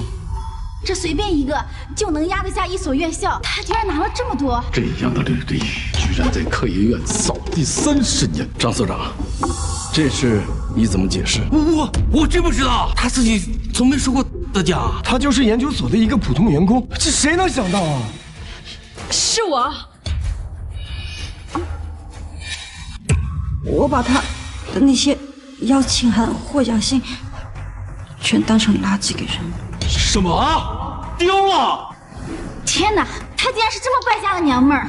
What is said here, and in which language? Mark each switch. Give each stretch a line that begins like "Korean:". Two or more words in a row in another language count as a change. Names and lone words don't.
Chinese: 這隨便一個就能壓得下一所院校，他居然拿了這麼多！這樣的履歷，居然在科研院掃地30年。張所長，這事你怎麼解釋？我真不知道，他自己從沒說過得獎，他就是研究所的一個普通員工，這誰能想到啊？是我，我把他的那些邀請函、獲獎信全當成垃圾給扔了。什麼？丟了！天哪，她竟然是這麼敗家的娘們兒！